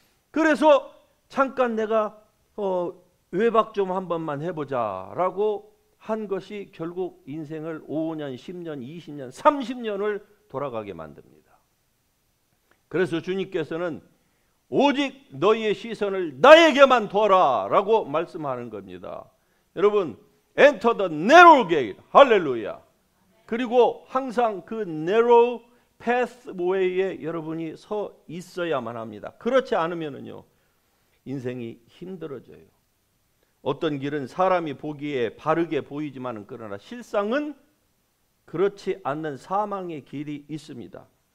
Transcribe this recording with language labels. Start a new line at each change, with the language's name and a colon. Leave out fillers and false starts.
Korean: 그래서 잠깐 내가 외박 좀 한 번만 해보자 라고 한 것이 결국 인생을 5년, 10년, 20년, 30년을 돌아가게 만듭니다. 그래서 주님께서는 오직 너희의 시선을 나에게만 둬라 라고 말씀하는 겁니다. 여러분,
English: Enter the narrow gate.
Korean: 할렐루야. 그리고 항상 그
English: narrow pathway
Korean: 에 여러분이 서 있어야만 합니다. 그렇지 않으면요, 인생이 힘들어져요. 어떤 길은 사람이 보기에 바르게 보이지만, 그러나 실상은 그렇지 않는 사망의 길이 있습니다.